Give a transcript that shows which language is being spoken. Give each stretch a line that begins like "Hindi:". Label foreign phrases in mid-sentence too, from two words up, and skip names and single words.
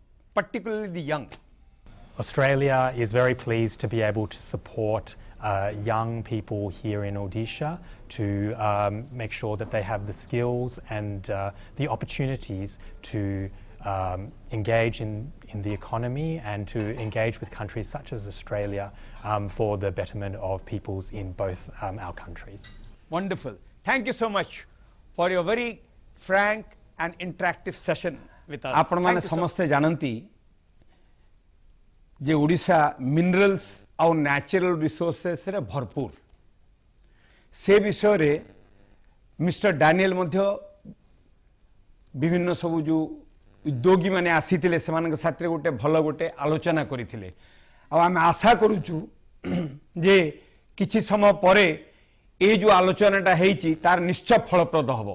English: Australia is very pleased to be able to support young people here in Odisha to make sure that they have the skills and the opportunities to engage in the economy and to engage with countries such as Australia for the betterment of peoples in both our countries. Wonderful. Thank you so much for your very frank and interactive session with us.
Odia: ଆପଣ ମାନେ ସମସ୍ତେ ଜାଣନ୍ତି ଯେ ଓଡ଼ିଶା
English: minerals and natural resources
Odia: ରେ ଭରପୂର ସେ ବିଷୟରେ ମିଷ୍ଟର ଡାନିଏଲ ମଧ୍ୟ ବିଭିନ୍ନ ସବୁ ଯେଉଁ ଉଦ୍ୟୋଗୀ ମାନେ ଆସିଥିଲେ ସେମାନଙ୍କ ସାଥିରେ ଗୋଟେ ଭଲ ଗୋଟେ ଆଲୋଚନା କରିଥିଲେ ଆଉ ଆମେ ଆଶା କରୁଛୁ ଯେ କିଛି ସମୟ ପରେ ଏ ଯେଉଁ ଆଲୋଚନାଟା ହେଇଛି ତାର ନିଶ୍ଚୟ ଫଳପ୍ରଦ ହେବ।